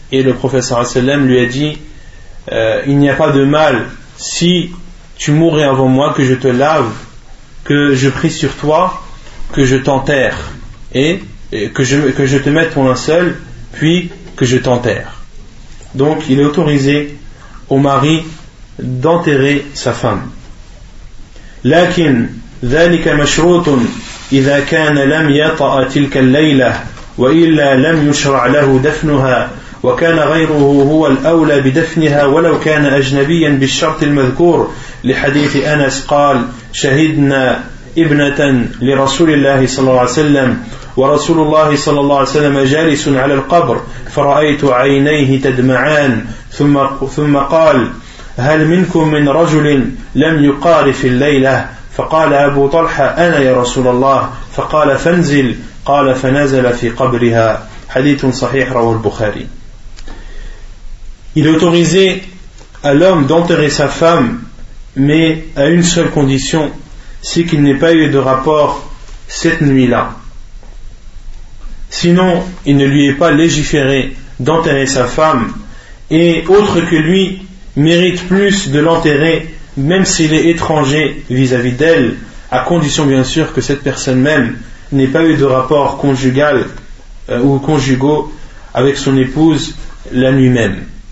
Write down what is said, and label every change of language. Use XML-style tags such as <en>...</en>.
<fr>Et le prophète</fr> <ar>sallallahu alayhi wa sallam</ar> <fr>lui a dit « Il n'y a pas de mal si tu mourrais avant moi que je te lave, que je prie sur toi, que je t'enterre et que je te mette ton linceul, puis que je t'enterre. » Donc il est autorisé au mari d'enterrer sa femme.</fr> <ar>« Lakin dhalika mashrutun idha kana lam yata'a tilka al-layla wa illa lam yushra' lahu dafnuha » وكان غيره هو الأولى بدفنها ولو كان أجنبيا بالشرط المذكور لحديث أنس قال شهدنا ابنة لرسول الله صلى الله عليه وسلم ورسول الله صلى الله عليه وسلم جالس على القبر فرأيت عينيه تدمعان ثم قال هل منكم من رجل لم يقارف الليلة فقال أبو طلحة أنا يا رسول الله فقال فانزل قال فنزل في قبرها حديث صحيح رواه البخاري.</ar> <fr>Il est autorisé à l'homme d'enterrer sa femme, mais à une seule condition, c'est qu'il n'ait pas eu de rapport cette nuit-là. Sinon, il ne lui est pas légiféré d'enterrer sa femme, et autre que lui, mérite plus de l'enterrer, même s'il est étranger vis-à-vis d'elle, à condition bien sûr que cette personne même n'ait pas eu de rapport conjugal ou conjugaux avec son épouse la nuit même.</fr>